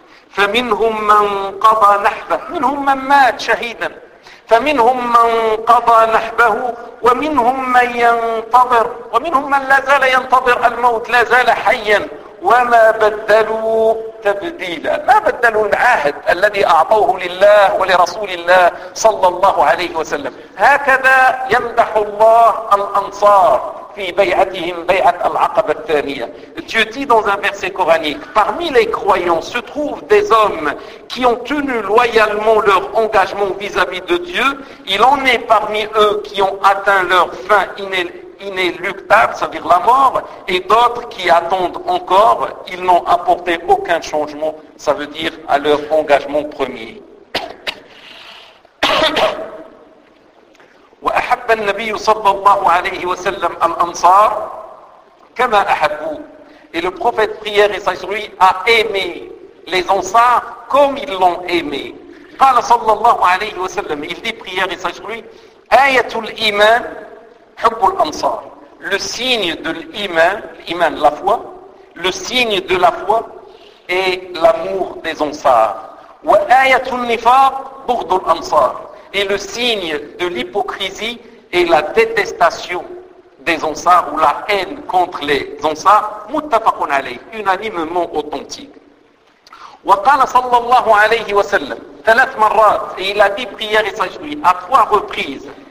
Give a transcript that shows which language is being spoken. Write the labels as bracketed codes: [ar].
[ar] faminhum man qada nahbahu minhum man mat shahidan faminhum man qada nahbahu wa minhum man yantadhir wa minhum man la zala yantadhir al-maut la zala hayyan وَمَا بَدَّلُوا تَبْدِيلًا مَا بَدَّلُوا الْعَهْدِ الَّذِي أَعْطَوْهُ لِلَّهِ وَلِرَسُولِ اللَّهِ صَلَّى اللَّهُ عَلَيْهِ وَسَلَّمُ هكذا يمدح الله الأنصار في بيعتهم بيعة العقبة الثانية. [fr] Dieu dit dans un verset coranique, parmi les croyants se trouvent des hommes qui ont tenu loyalement leur engagement vis-à-vis de Dieu. Il en est parmi eux qui ont atteint leur fin inéluctable, c'est-à-dire la mort, et d'autres qui attendent encore. Ils n'ont apporté aucun changement, ça veut dire à leur engagement premier. [ar] وأحب النبي صلى الله عليه وسلم الأنصار كما أحبوه. [fr] Et le prophète prière et sagesse a aimé les Ansar comme ils l'ont aimé. [ar] قال صلى الله عليه وسلم, [fr] il dit prière et sagesse, [ar] آية الإيمان حب الأنصار. [fr] Le signe de l'Iman, l'Iman, la foi, le signe de la foi est l'amour des Ansar. [ar] وآية النفاق بغض الأنصار. [fr] Et le signe de l'hypocrisie est la détestation des Ansars ou la haine contre les Ansars, [ar] muttafaqun alayh, [fr] unanimement authentique. [ar] Wa qala sallallahu alayhi wa sallam, thalath marrat, [fr] et il a dit prière et sagesse à trois reprises.